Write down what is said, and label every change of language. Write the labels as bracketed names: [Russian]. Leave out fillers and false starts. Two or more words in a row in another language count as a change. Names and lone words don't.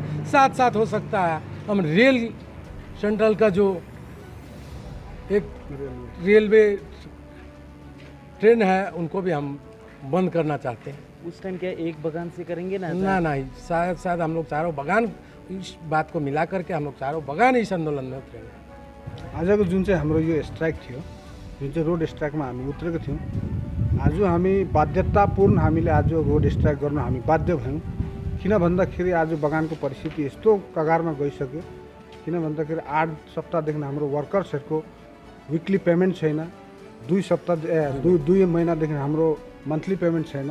[Hindi] साथ साथ हो सकता है हम रेल सेंट्रल का जो एक [English] railway train [Hindi] है उनको भी हम बंद करना चाहते हैं। उस टाइम क्या एक बगान से करेंगे ना? नहीं, शायद हम लोग चारों बगान इस बात को मिला करके हम लोग चारों बगान इस आंदोलन में उतरेंगे। [Nepali] आजको जुन चाहिँ हाम्रो यो स्ट्राइक थियो, जुन चाहिँ [English] road strikeमा [Nepali] हामी उत्रेको थियौँ, आज हामी बाध्यतापूर्ण हामीले आज [English] road strike [Nepali] गर्न हामी बाध्य भयौँ। किन भन्दाखेरि आज बगानको परिस्थिति यस्तो कगारमा गइसक्यो, किन भन्दाखेरि 8 सप्ताहदेखि हाम्रो वर्कर्सहरूको [English] weekly payment [Nepali] छैन, 2 महिनादेखि हाम्रो [English] monthly payment [Nepali] छैन।